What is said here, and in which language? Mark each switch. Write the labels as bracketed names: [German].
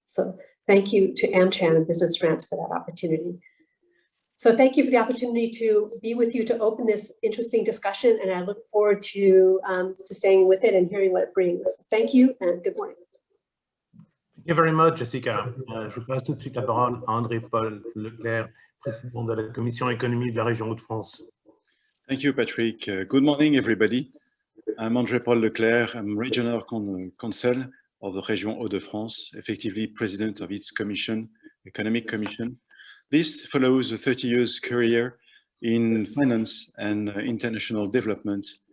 [English] So thank you to AmCham and Business France for that opportunity. So thank you for the opportunity to be with you to open this interesting discussion, and I look forward to staying with it and hearing what it brings. Thank you and good morning. Thank you very much, Jessica. [French] Je passe tout de suite la parole à André-Paul Leclerc, président de la Commission économie de la région Hauts-de-France. [English] Thank you, Patrick. Good morning, everybody. I'm André-Paul Leclerc. I'm Regional Counsel of the Région Hauts-de-France, effectively President of its commission, Economic Commission. This follows a 30 years career in finance and international development.